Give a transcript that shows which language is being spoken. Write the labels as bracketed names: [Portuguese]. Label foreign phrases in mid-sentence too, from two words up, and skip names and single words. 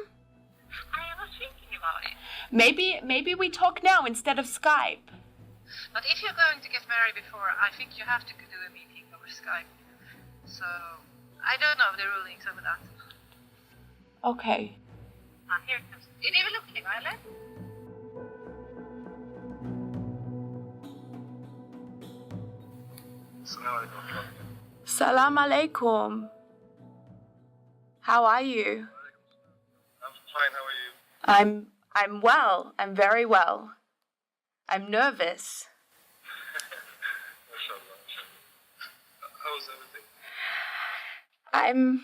[English] I was thinking about it. Maybe we talk now instead of Skype. But if you're going to get married before, I think you have to do a meeting over Skype. So, I don't know the rulings over that. Okay. Here it comes. [Swedish] Är det väl okej, va, eller? [Arabic] سلام عليكم. [English] How are you? I'm fine, how are you? I'm well. I'm very well. I'm nervous. How's everything?